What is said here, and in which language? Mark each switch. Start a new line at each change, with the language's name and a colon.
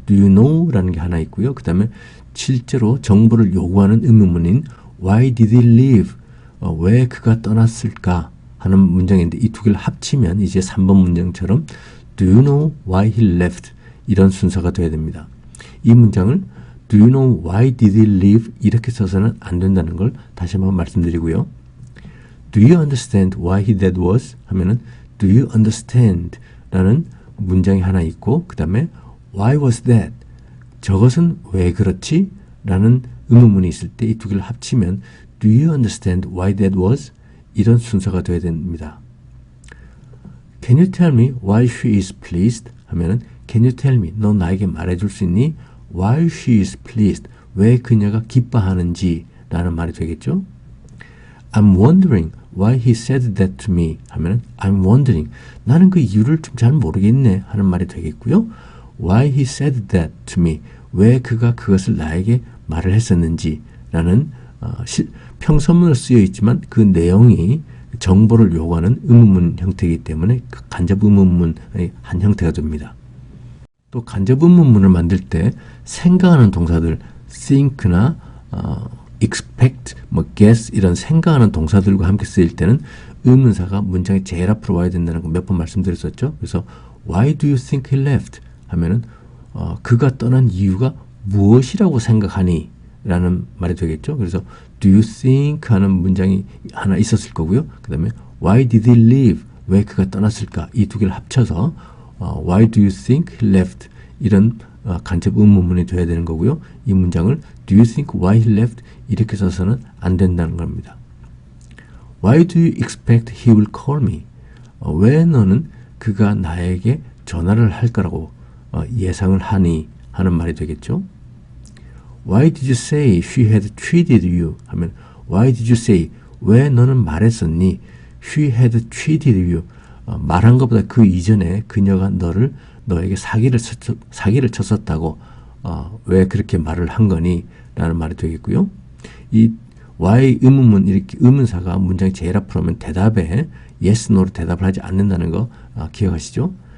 English: Do you know?
Korean: 라는 게 하나 있고요. 그 다음에 실제로 정보를 요구하는 의문문인
English: Why did he leave?
Korean: 왜 그가 떠났을까? 하는 문장인데 이 두 개를 합치면 이제 3번 문장처럼
English: Do you know why he left?
Korean: 이런 순서가 돼야 됩니다. 이 문장을
English: Do you know why did he leave?
Korean: 이렇게 써서는 안 된다는 걸 다시 한번 말씀드리고요.
English: Do you understand why he that was?
Korean: 하면은
English: Do you understand?
Korean: 라는 문장이 하나 있고 그 다음에
English: Why was that?
Korean: 저것은 왜 그렇지? 라는 의문문이 있을 때 이 두 개를 합치면
English: Do you understand why that was?
Korean: 이런 순서가 되어야 됩니다.
English: Can you tell me why she is pleased?
Korean: 하면은
English: Can you tell me?
Korean: 너 나에게 말해줄 수 있니?
English: Why she is pleased?
Korean: 왜 그녀가 기뻐하는지 라는 말이 되겠죠.
English: I'm wondering why he said that to me
Korean: 하면은
English: I'm wondering
Korean: 나는 그 이유를 좀 잘 모르겠네 하는 말이 되겠고요.
English: Why he said that to me
Korean: 왜 그가 그것을 나에게 말을 했었는지 라는 평서문으로 쓰여 있지만 그 내용이 정보를 요구하는 의문문 형태이기 때문에 간접 의문문의 한 형태가 됩니다. 또 간접 의문문을 만들 때 생각하는 동사들 think나 expect, guess 이런 생각하는 동사들과 함께 쓰일 때는 의문사가 문장의 제일 앞으로 와야 된다는 거 몇 번 말씀드렸었죠. 그래서
English: Why do you think he left?
Korean: 하면은 그가 떠난 이유가 무엇이라고 생각하니? 라는 말이 되겠죠. 그래서
English: Do you think?
Korean: 하는 문장이 하나 있었을 거고요. 그 다음에
English: Why did he leave?
Korean: 왜 그가 떠났을까? 이 두 개를 합쳐서
English: Why do you think he left?
Korean: 이런 간접 의문문이 돼야 되는 거고요. 이 문장을
English: Do you think why he left?
Korean: 이렇게 써서는 안 된다는 겁니다.
English: Why do you expect he will call me?
Korean: 왜 너는 그가 나에게 전화를 할 거라고 예상을 하니? 하는 말이 되겠죠.
English: Why did you say she had treated you?
Korean: 하면
English: Why did you say?
Korean: 왜 너는 말했었니?
English: She had treated you.
Korean: 말한 것보다 그 이전에 그녀가 너에게 사기를 쳤었다고 왜 그렇게 말을 한 거니? 라는 말이 되겠고요. 이 why 의문문 이렇게 의문사가 문장이 제일 앞으로 오면 대답에 yes, no로 대답을 하지 않는다는 거 기억하시죠?